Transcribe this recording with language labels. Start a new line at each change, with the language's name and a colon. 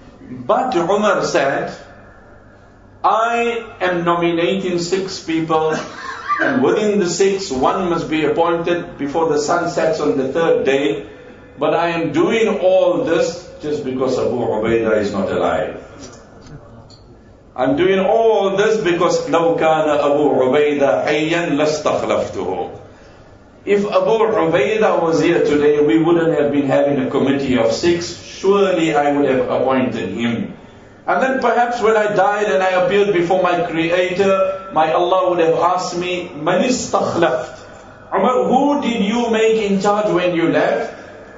English: But Umar said, I am nominating six people, and within the six, one must be appointed before the sun sets on the third day. But I am doing all this just because Abu Ubaidah is not alive. I'm doing all this because
Arabic: لو كان أبو عبيدة حيا لاستخلفته.
English: If Abu Ubaidah was here today, we wouldn't have been having a committee of six. Surely I would have appointed him. And then perhaps when I died and I appeared before my Creator, my Allah would have asked me,
Arabic: من استخلفت؟
English: Umar, who did you make in charge when you left?